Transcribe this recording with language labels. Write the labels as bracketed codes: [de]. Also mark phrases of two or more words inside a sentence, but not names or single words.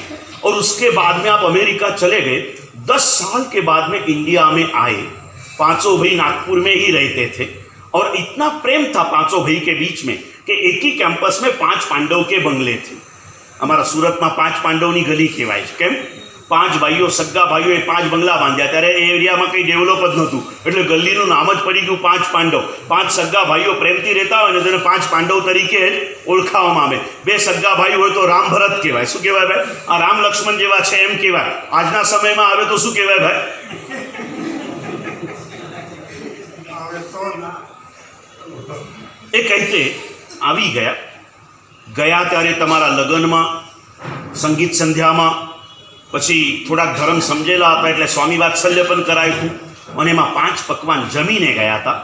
[hi] और उसके बाद में आप अमेरिका चले गए। 10 साल के बाद में इंडिया में आए। 5 भाई नागपुर में ही रहते थे और इतना प्रेम था 5 भाई के बीच में कि एक ही कैंपस में 5 पांडव के बंगले थे। हमारा सूरत में [gu] 5 પાંડવની ગલી કહેવાય કેમ, 5 ભાઈઓ સગ્ગા ભાઈઓ 5 બંગલા બાંધ્યા। ત્યારે એ એરિયામાં કઈ ડેવલપ જ નહોતું એટલે ગલીનું નામ જ પડી ગયું 5 પાંડવ। 5 સગ્ગા ભાઈઓ પ્રેમથી રહેતા હોય ને તેને 5 પાંડવ તરીકે ઓળખાવવામાં આવે। 2 સગ્ગા ભાઈ હોય તો રામ ભરત કહેવાય। શું કહેવાય ભાઈ? આ રામ લક્ષ્મણ જેવા છે એમ કહેવાય। આજના સમયમાં આવે તો શું કહેવાય ભાઈ? એ કહેતે આવી ગયા ત્યારે તમારા લગ્નમાં સંગીત સંધ્યામાં પછી થોડાક ધર્મ સમજેલા હતા એટલે સ્વામી વાત્સલ્ય પણ કરાયું હતું અને એમાં 5 પકવાન જમીને ગયા હતા।